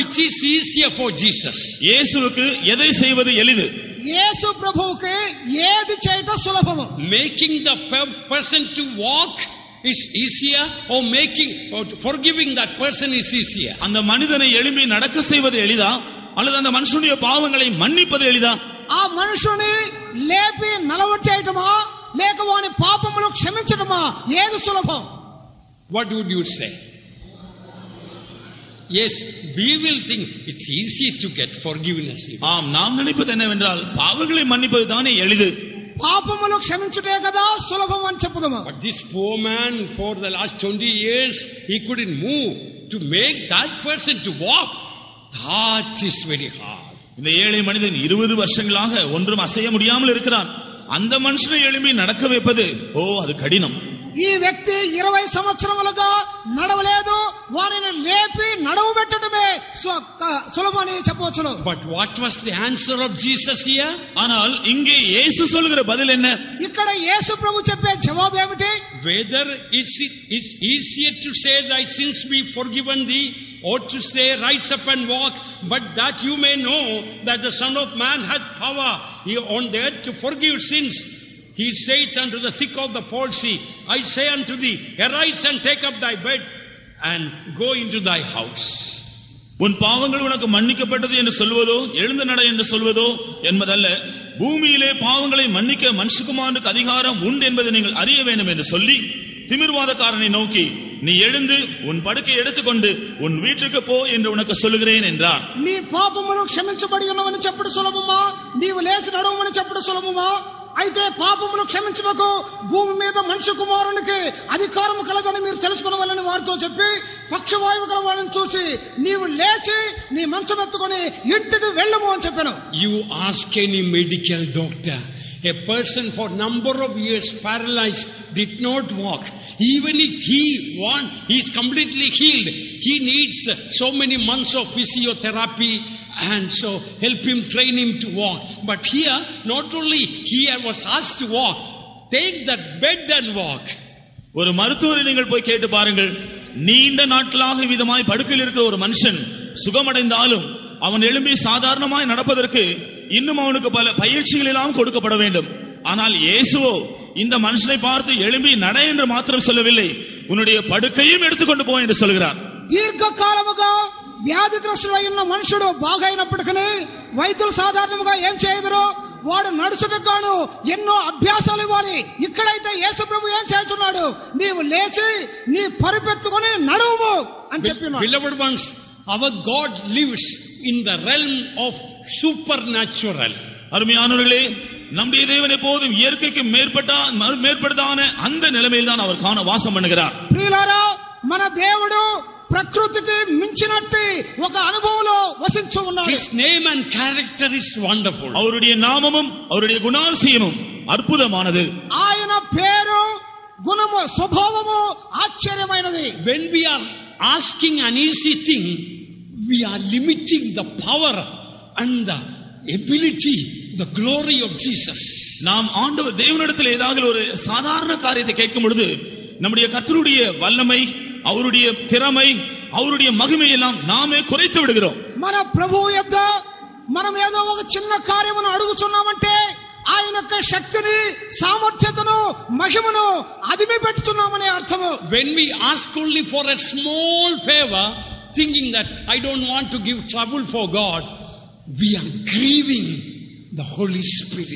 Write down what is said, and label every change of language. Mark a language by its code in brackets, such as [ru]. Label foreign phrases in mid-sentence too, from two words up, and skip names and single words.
[en] Which is easier for Jesus? [ta] இயேசுவுக்கு எதை செய்வது எளிது? [te] యేసు ప్రభువుకి ఏది చేయట సులభము? [en] Making the person to walk is easier, or forgiving that person is easier? [ta] அந்த மனிதனை எழும்பி நடக்க செய்வது எளிதா அல்லது அந்த மனுஷனுடைய பாவங்களை மன்னிப்பது எளிதா? [te] ఆ మనుషుని లేపి నలవచేయటమా లేక వాని పాపములు క్షమించటమా ఏది సులభం? [en] What would you say? Yes, we will think it's easy to get forgiveness. [ta] ஆம், நாம் நினைப்பது என்னவென்றால் பாவங்களை மன்னிப்பது தானே எளிது. [te] పాపములు క్షమించుటే కదా సులభం అని చెప్పుదాము. [en] But this poor man for the last 20 years he couldn't move. To make that person to walk, that is very hard. [ta] இந்த ஏழை மனிதன் 20 வருஷங்களாக ஒன்றும் அசைய முடியாமல் இருக்கிறான். அந்த மனுஷனை எழும்பி நடக்க வைப்பது அது கடினம். [te] ఈ వ్యక్తి 20 సంవత్సరములుగా నడవలేదు, వారిని లేపి నడవబెట్టడమే సులభమని చెప్పవచ్చును. [en] But what was the answer of Jesus here? [ta] ஆனால் இங்கே இயேசு சொல்கிற பதில் என்ன? [te] ఇక్కడ యేసు ప్రభు చెప్పే జవాబు ఏమిటి? [en] Whether it's easier to say thy sins be forgiven thee, or to say rise up and walk, but that you may know that the Son of Man hath power on the earth to forgive sins. He saith unto the sick of the palsy, I say unto thee, arise and take up thy bed and go into thy house. [ta] உன் பாவங்கள் உனக்கு மன்னிக்கப்பட்டது என்று சொல்வதோ எழுந்து நட என்று சொல்வதோ என்பதல்ல, பூமியிலே பாவங்களை மன்னிக்க மனுஷகுமாரனுக்கு அதிகாரம் உண்டு என்பதை நீங்கள் அறிய வேண்டும் என்று சொல்லி திமிர்வாதக்காரனை நோக்கி, நீ எழுந்து உன் படுக்கை எடுத்துக்கொண்டு உன் வீட்டுக்கு போ என்று உனக்கு சொல்லுகிறேன் என்றார். [te] నీ పాపములు క్షమించబడి ఉన్నవని చెప్పుడు సులభమా, నీవు లేచి నడవమని చెప్పుడు సులభమా? అయితే పాపములు క్షమించుటకు భూమి మీద మనుష్య కుమారునికి అధికారం కలదని మీరు తెలుసుకునవలని వారితో చెప్పి పక్షవాయువు గల వాళ్ళని చూసి నీవు లేచి నీ మంచం ఎత్తుకొని ఇంటికి వెళ్ళము అని చెప్పాను. [en] You ask any medical doctor, a person for number of years paralyzed, did not walk. Even if he is completely healed, he needs so many months of physiotherapy, and so help him, train him to walk. But here, not only he was asked to walk, take that bed and walk. [ta] ஒரு மருத்துவரை நீங்கள் போய் கேட்டு பாருங்கள். நீண்ட நாட்களாக விதமாய் படுக்கையில் இருக்கிற ஒரு மனுஷன் சுகமடைந்தாலும் அவன் எழும்பி சாதாரணமாய் நடப்பதற்கு இன்னும் அவனுக்கு பல பயிற்சிகள் எல்லாம் கொடுக்கப்பட வேண்டும். ஆனால் இயேசுவோ இந்த மனுஷனை பார்த்து எழும்பி நட என்று மாத்திரம் சொல்லவில்லை, உன்னுடைய படுக்கையும் எடுத்துக்கொண்டு போ என்று சொல்கிறார். [te] దీర్ఘకాలముగా వ్యాధిగ్రస్తుడై ఉన్న మనుషుడు బాగైనప్పటికీ వైద్యులు సాధారణంగా ఏం చేయదురో వాడు నడుచుటకు గాను ఎన్నో అభ్యాసాలు ఇవ్వాలి. ఇక్కడైతే యేసు ప్రభు ఏం చేస్తున్నాడు, నీవు లేచి నీ పరుపెత్తుకొని నడువు అని చెప్పినాడు. [en] Beloved ones, our God lives in the realm of supernatural. [ta] அருமையானவர்களே, நம்முடைய தேவன் எப்போதும் இயற்கைக்கு மேற்பட்டதான அந்த நிலைமையில் தான் அவர் காண வாசம் பண்ணுகிறார். [te] ప్రియులారా, మన దేవుడు ప్రకృతికి మించినట్టు ఒక అనుభవంలో వసించు ఉన్నాడు. [en] His name and character is wonderful. [ta] அவருடைய நாமமும் அவருடைய குணாதிசயமும் அற்புதமானது. [te] ఆయన పేరు గుణము స్వభావము ఆశ్చర్యమైనది. [en] When we are asking an easy thing, we are limiting the power and the ability, the glory of Jesus. [ta] நாம் ஆண்டவர் தேவனிடத்தில் ஏதாவது ஒரு சாதாரண காரியத்தை கேட்கும் பொழுது நம்முடைய கர்த்தருடைய வல்லமை, அவருடைய திறமை, அவருடைய மகிமை எல்லாம் நாமே குறைத்து விடுகிறோம். [te] మన ప్రభువు యొద్ద మనం ఏదో ఒక చిన్న కార్యమును అడుగుచున్నామంటే ఆయన యొక్క శక్తిని, సామర్థ్యతను, మహిమను అదిమి పెట్టుచున్నామనే అర్థము. [en] When we ask only for a small favor, thinking that I don't want to give trouble for God, we are grieving the Holy Spirit.